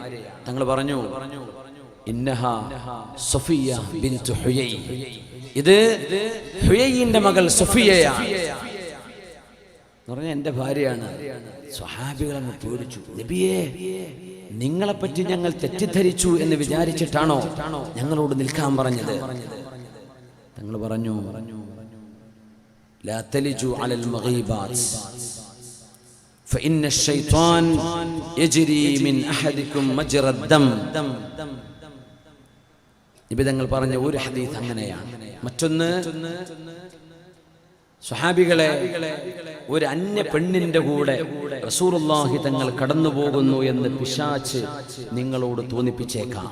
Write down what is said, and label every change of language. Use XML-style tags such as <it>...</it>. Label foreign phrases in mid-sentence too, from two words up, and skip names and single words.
<ml>തങ്ങൾ പറഞ്ഞു,</ml> <ar>إنها صفية بنت حيي,</ar> <ml>ഇത് ഹുയൈന്റെ മകൾ സഫിയയാണ് എന്ന് പറഞ്ഞാൽ എൻ്റെ ഭാര്യയാണ്. സ്വഹാബികൾ അങ്ങ് പേടിച്ചു. നബിയേ, നിങ്ങളെപ്പറ്റി ഞങ്ങൾ തെറ്റിദ്ധരിച്ചു എന്ന് വിചാരിച്ചിട്ടാണോ ഞങ്ങളോട് നിൽക്കാൻ പറഞ്ഞത്? തങ്ങൾ പറഞ്ഞു,</ml> <ar>لا تلجوا على المغيبات فإن الشيطان يجري من أحدكم مجرى الدم.</ar> <ml>നിബിതങ്ങൾ പറഞ്ഞ ഒരു ഹദീസ് അങ്ങനെയാണ്. മറ്റൊന്ന്, സ്വഹാബികളെ, ഒരു അന്യ പെണ്ണിന്റെ കൂടെ റസൂലുള്ളാഹി തങ്ങൾ കടന്നു പോകുന്നു എന്ന് പിശാച് നിങ്ങളോട് തോന്നിപ്പിച്ചേക്കാം.</ml>